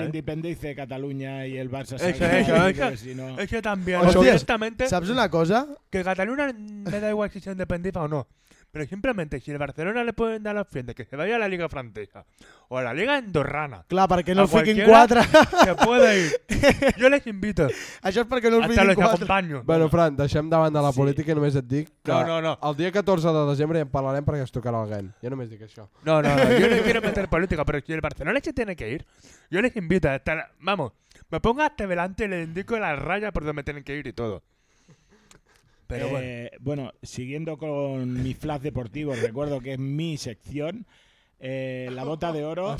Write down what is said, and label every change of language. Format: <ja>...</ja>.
<es>se independice Cataluña y el Barça. Eso también. Honestamente, ¿sabes una cosa? Que Cataluña me da igual si se independiza o no. Pero simplemente, si el Barcelona le pueden dar la opción de que se vaya a la Liga Francesa o a la Liga Andorrana... Claro, para que no fiquen cuatro. Se puede ir. Yo les invito.</es> <ca>Això és perquè no fiquen</ca> <es>cuatro. Hasta los acompaño.</es> <ca>Bueno, Fran, deixem de banda la política i només et dic que no. El dia 14 de desembre ja en parlarem perquè es tocarà</ca> <es>alguien.</es> <ca>Jo només dic això.</ca> <es>No, yo no quiero meter política, pero si el Barcelona se tiene que ir, yo les invito a estar... Vamos, me pongo hasta delante y les indico la raya por donde tienen que ir y todo. Pero bueno, siguiendo con mi flash deportivo, recuerdo que es mi sección, la bota de oro.</es>